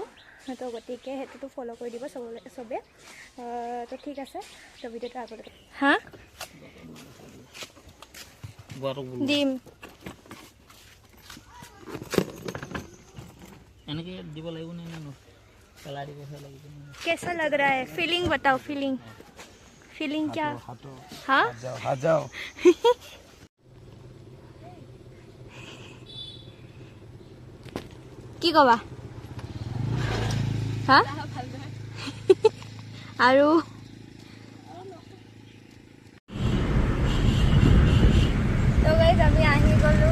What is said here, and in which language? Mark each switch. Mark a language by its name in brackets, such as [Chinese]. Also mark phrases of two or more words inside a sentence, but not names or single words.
[Assamese] তো গতিকে সেইটোতো ফ'ল' কৰি দিব চবে। তো ঠিক আছে, তো ভিডিঅ'টো আগলৈ হা দিম এনেকে দিব লাগিব নে পেলাই দিব লাগিব? [Hindi] कैसा लग रहा है? फीलिंग बताओ, फीलिंग क्या? हाँ जाओ [Assamese] কি কবা? হা আৰু তো গাইজ আমি আহি গ'লোঁ।